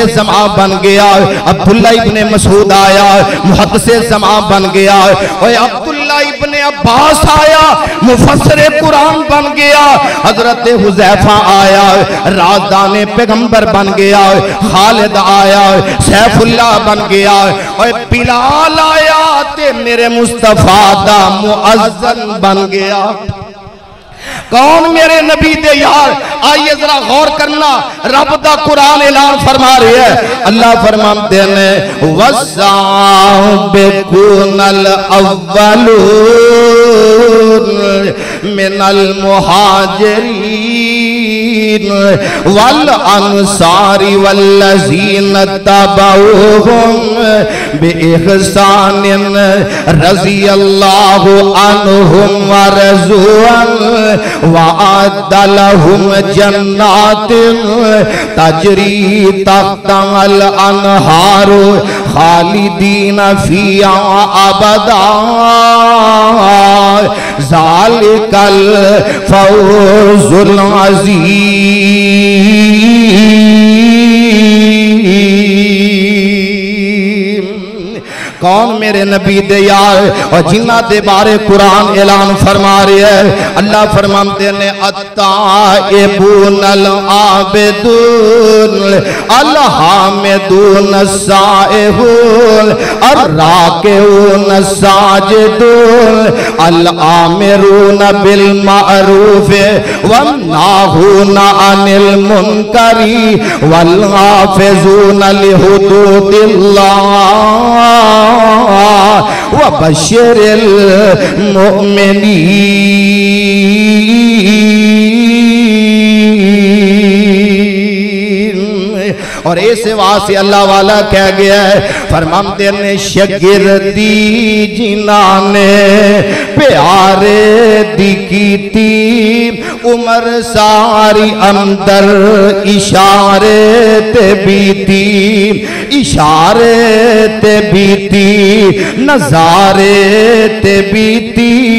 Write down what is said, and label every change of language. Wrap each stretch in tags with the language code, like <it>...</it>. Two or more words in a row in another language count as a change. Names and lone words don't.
<pa>زماں بن گیا، عبداللہ ابنِ مسعود آیا محدثِ زماں بن گیا، اور عبداللہ ابنِ عباس آیا مفسرِ قرآن بن گیا، حضرت حذیفہ آیا رازدانِ پیغمبر بن گیا، خالد آیا سیف اللہ بن گیا، اور بلال آیا تے میرے مصطفیٰ دا مؤذن بن گیا. کون میرے نبی دے یار? آئیے ذرا غور کرنا، رب دا قرآن اعلان فرما رہے ہیں. اللہ فرماتے نے</pa> <ar>والسابقون الأولون من المهاجرين والأنصار والذين اتبعوهم بإحسان رضي الله عنهم ورضوا وأعد لهم جنات تجري تحتها الأنهار خالدين فيها أبدا ذلك الفوز العظيم.</ar> <pa>کون میرے نبی دے یار اور جنہاں دے بارے قرآن اعلان فرما رہے ہیں. اللہ فرماتے نے</pa> <ar>التائبون العابدون الحامدون السائحون الراكعون الساجدون الآمرون بالمعروف والناهون عن المنكر والحافظون لحدود الله وبشر</ar> <pa>اور ایسے واسطے اللہ والا کہہ گیا ہے، فرماتے نے شاگردی جنہاں نے پیارے دی کیتی عمر ساری اندر اشارے تے بیتی، اشارے تے بیتی نظارے تے بیتی,</pa>